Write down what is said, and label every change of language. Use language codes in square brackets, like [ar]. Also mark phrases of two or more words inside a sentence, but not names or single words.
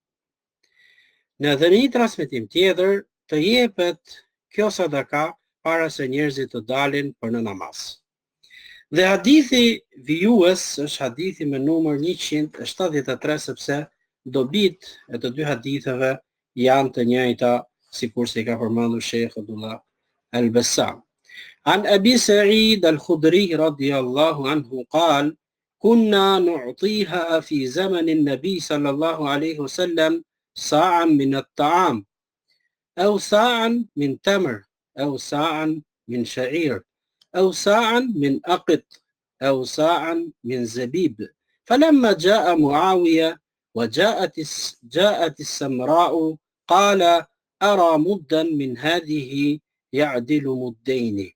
[sq] Në dhe një transmetim tjetër të jepet kjo sadaka para se njerëzit të dalin për në namaz. Dhe hadithi vijues është hadithi me numër 173 sepse dobit e të dy haditheve janë të njëjta sikurse i ka përmendur Sheikh Abdullah Al-Bassam. [ar] عن أبي سعيد الخدري رضي الله عنه قال كنا نعطيها في زمن النبي صلى الله عليه وسلم ساعا من الطعام أو ساعا من تمر أو ساعا من شعير أو ساعا من أقط أو ساعا من زبيب فلما جاء معاوية وجاءت السمراء قال أرى مدا من هذه يعدل مدين.